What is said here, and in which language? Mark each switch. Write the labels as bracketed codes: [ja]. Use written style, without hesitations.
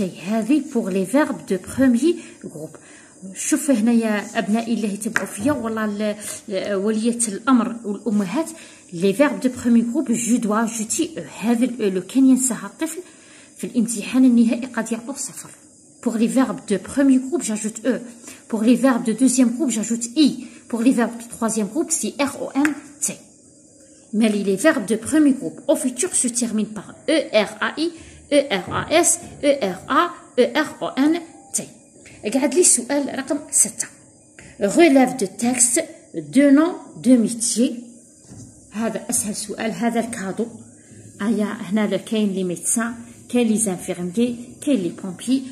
[fr] هذه pour les verbes de premier groupe. [ar] شوف هنايا ابنائي اللي يتبعوا فيا والله ولية الامر والامهات، لي فيرب دو بروميي جروب جو دوا جوتي هذا لو كان ينساها الطفل في الامتحان النهائي قد يعطوه 0. [fr] pour les verbes de premier groupe j'ajoute e. pour les verbes de deuxième groupe j'ajoute i. pour les verbes de troisième groupe c'est ront. mais les verbes de premier groupe au futur se terminent par erai, eras, era, eront. [ar] قاعد لي سؤال رقم 6 [fr] relève de texte de nom de métier. [ar] هذا اسهل سؤال، هذا الكادو هنا كاين لي ميدسان، كاين لي زانفيرميي، كاين لي بومبيي.